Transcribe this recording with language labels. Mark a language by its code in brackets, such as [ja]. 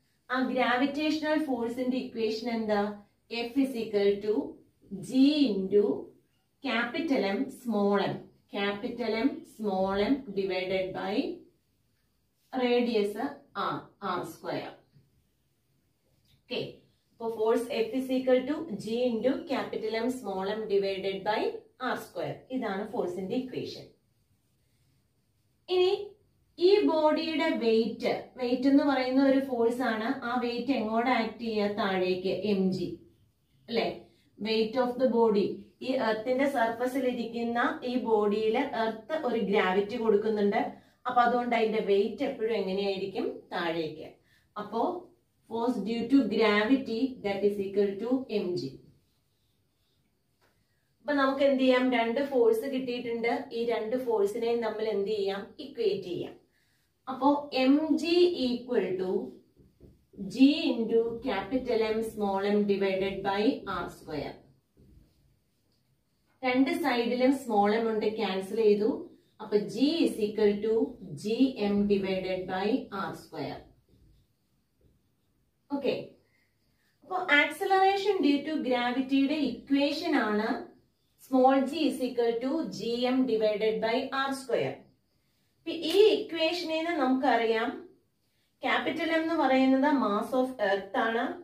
[ml] ആ ഗ്രാവിറ്റേഷണൽ ഫോഴ്സിന്റെ ഇക്വേഷൻ എന്താ? [en] F is equal to G into capital M small m. Capital M small m divided by radius R, R square. Okay, so force F is equal to G into capital M small m divided by R square. [ml] ഇതാണ് ഫോഴ്സിന്റെ equation. ഇനി ഈ ബോഡിയുടെ wait എന്ന് പറയുന്ന ഒരു force ആണ്. ആ വെയിറ്റ് എങ്ങോട്ട് ആക്ട് ചെയ്യുക? താഴേക്ക്, mg അല്ലെ? Weight of the body. ഈ എർത്തിന്റെ സർഫസിൽ ഇരിക്കുന്ന ഈ ബോഡിയിൽ എർത്ത് ഒരു ഗ്രാവിറ്റി കൊടുക്കുന്നുണ്ട്. അപ്പൊ അതുകൊണ്ട് അതിന്റെ വെയിറ്റ് എപ്പോഴും എങ്ങനെയായിരിക്കും? താഴേക്ക്. [en] അപ്പോ force due to gravity that is equal to mg. [ml] അപ്പൊ നമുക്ക് എന്ത് ചെയ്യാം? രണ്ട് ഫോഴ്സ് കിട്ടിയിട്ടുണ്ട്. ഈ രണ്ട് ഫോഴ്സിനെയും നമ്മൾ എന്ത് ചെയ്യാം? ഇക്വേറ്റ് ചെയ്യാം. [en] അപ്പോ mg equal to g into capital M small m divided by R square. [ml] രണ്ട് സൈഡിലും സ്മോൾ എം ഉണ്ട്, ക്യാൻസൽ ചെയ്തു. [en] അപ്പൊ g is equal to gm divided by r square. [ml] Okay, അപ്പൊ ആക്സിലറേഷൻ ഡ്യൂ ടു ഗ്രാവിറ്റിയുടെ ഇക്വേഷൻ ആണ് [en] Small g is equal to G M divided by R square. [ml] ഈ ഇക്വേഷനിൽ നിന്ന് നമുക്കറിയാം ക്യാപിറ്റൽ എം എന്ന് പറയുന്നത് മാസ് ഓഫ് എർത്ത് ആണ്.